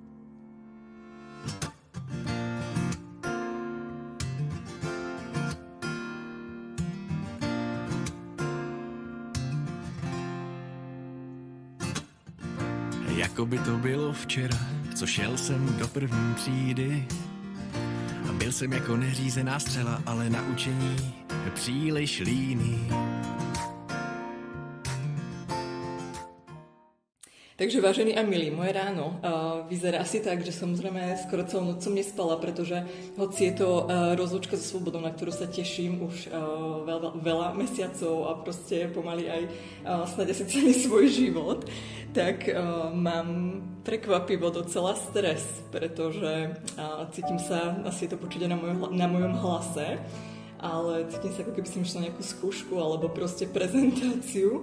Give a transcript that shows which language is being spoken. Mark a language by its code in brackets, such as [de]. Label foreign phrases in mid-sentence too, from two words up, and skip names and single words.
[cs] Jako by to bylo včera, co šel jsem do první třídy. A byl jsem jako neřízená střela, ale na učení příliš líný. Takže vážení a milí, [sk] moje ráno vyzerá asi tak, že samozrejme skoro celú noc som nespala, pretože hoci je to rozlúčka so slobodou, na ktorú sa teším už veľa mesiacov a proste pomaly aj snad asi celý svoj život, tak mám prekvapivo docela stres, pretože cítim sa, asi je to počuť na mojom hlase, ale cítim sa, ako keby som išla nejakú skúšku alebo proste prezentáciu.